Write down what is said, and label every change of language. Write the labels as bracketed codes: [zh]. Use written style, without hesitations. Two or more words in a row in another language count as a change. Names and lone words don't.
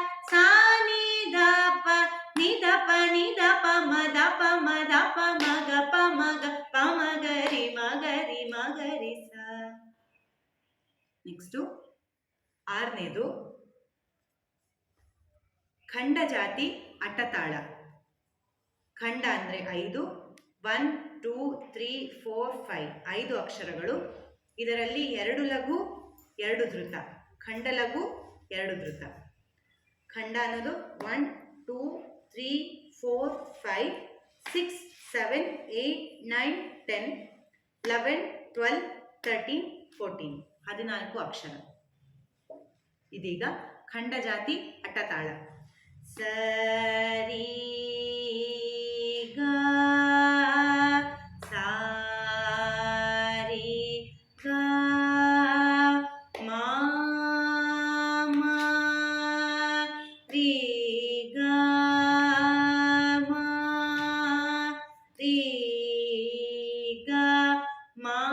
[kn] ಪ ನಿ ದ ಪ ಮ ದ ಪ ಮ ಗ ಪ ಮ ಗ ರಿ ಮ ಗ ರಿ ಸ. ನೆಕ್ಸ್ಟು ಆರನೇದು ಖಂಡ ಜಾತಿ ಅಟ್ಟತಾಳ. ಖಂಡ ಅಂದರೆ 5. 1 2 3 4 5 5 ಅಕ್ಷರಗಳು. ಇದರಲ್ಲಿ 2 ಲಘು 2 ಧೃತ. ಖಂಡ ಲಘು 2 ಧೃತ. ಖಂಡ ಅನ್ನೋದು 1 2 3 4 5 6 7 8 9 10 11 12 13 14 14 ಅಕ್ಷರ. ಇದೀಗ ಖಂಡ ಜಾತಿ ಅಟ್ಟತಾಳ. ಸರಿ ಗ ಸಾರಿ ಗ ಮ ರೇ ಗ ಮ ರೇ ಗ ಮ